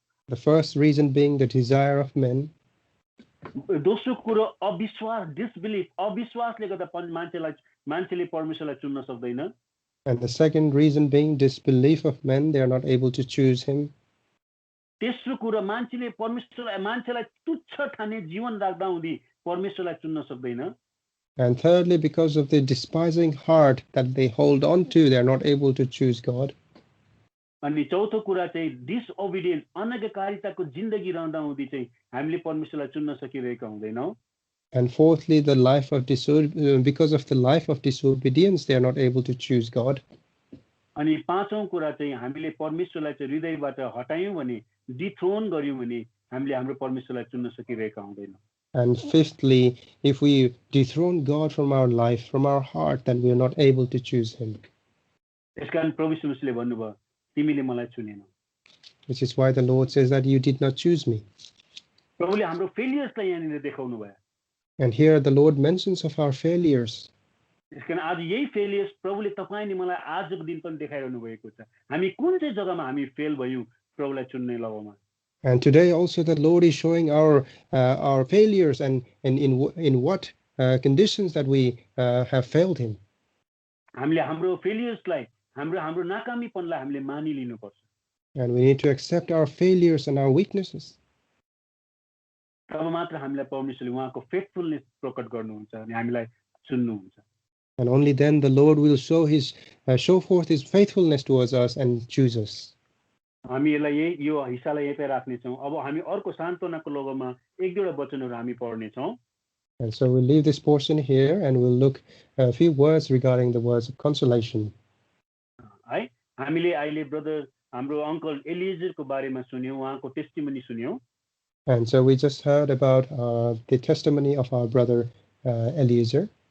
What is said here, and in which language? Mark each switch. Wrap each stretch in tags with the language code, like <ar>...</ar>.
<en>The first reason being the desire of men.</en> <ne>दोस्रो कुरो अविश्वास, डिसबिलिफ, अविश्वासले गर्दा मान्छेले परमेश्वरलाई चुन्न सक्दैन।</ne> <en>And the second reason being disbelief of men, they are not able to choose him.</en> <ne>तेस्रो कुरो मान्छेलाई तुच्छ ठाने जीवन राख्दा हुँदी परमेश्वरलाई चुन्न सक्दैन।</ne> <en>And thirdly, because of the despising heart that they hold on to, they are not able to choose God.</en> <ne>अनि चौथो कुरा चाहिँ डिसओबिडियन्स, अनज्ञाकारिताको जिन्दगी रहँदा हुँदी चाहिँ हामीले परमेश्वरलाई चुन्न सकिरहेका हुँदैनौँ।</ne> <en>And fourthly, because of the life of disobedience, they are not able to choose God.</en> <ne>अनि पाँचौं कुरा चाहिँ हामीले परमेश्वरलाई चाहिँ हृदयबाट हटायौँ भने, डिथ्रोन गर्यौँ भने हामीले हाम्रो परमेश्वरलाई चुन्न सकिरहेका हुँदैनौँ।</ne> <en>And fifthly, if we dethrone God from our life, from our heart, then we are not able to choose him.</en> <ne>यसकारण प्रभु यीशु मसीहले भन्नुभयो, तिमीले मलाई चुनेनौ।</ne> <en>Which is why the Lord says that you did not choose me.</en> <ne>प्रभुले हाम्रो फेलियर्सलाई यहाँनिर देखाउनु भयो।</ne> <en>And here the Lord mentions of our failures.</en> <ne>यसकारण आज यही फेलियर्स प्रभुले तपाईले मलाई आजको दिन पनि देखाइरहनु भएको छ। हामी कुन चाहिँ जग्गामा हामी फेल भयौं प्रभुलाई चुन्ने लगाउमा।</ne> <en>And today also the Lord is showing our failures and in what conditions that we have failed him.</en> <ne>हामीले हाम्रो फेलियर्सलाई, हाम्रो नाकामीपनलाई हामीले मानिलिनुपर्छ।</ne> <en>And we need to accept our failures and our weaknesses.</en> <ne>तब मात्र हामीलाई परमेश्वरले उहाँको फेथफुलनेस प्रकट गर्नुहुन्छ अनि हामीलाई चुन्नुहुन्छ।</ne> <en>And only then the Lord will show forth his faithfulness towards us and choose us.</en> <ne>हामी यो हिस्सालाई यतै राख्ने छौं। अब हामी अर्को सान्त्वनाको लोगोमा एक दुईवटा वचनहरू हामी पढ्ने छौं।</ne> <en>And so we'll leave this portion here and we'll look a few words regarding the words of consolation.</en> <ne>है हामीले अहिले ब्रदर हाम्रो अंकल एलिएजरको बारेमा सुन्यौं, उहाँको testimony सुन्यौं।</ne> <en>And so we just heard about the testimony of our brother Eliezer.</en>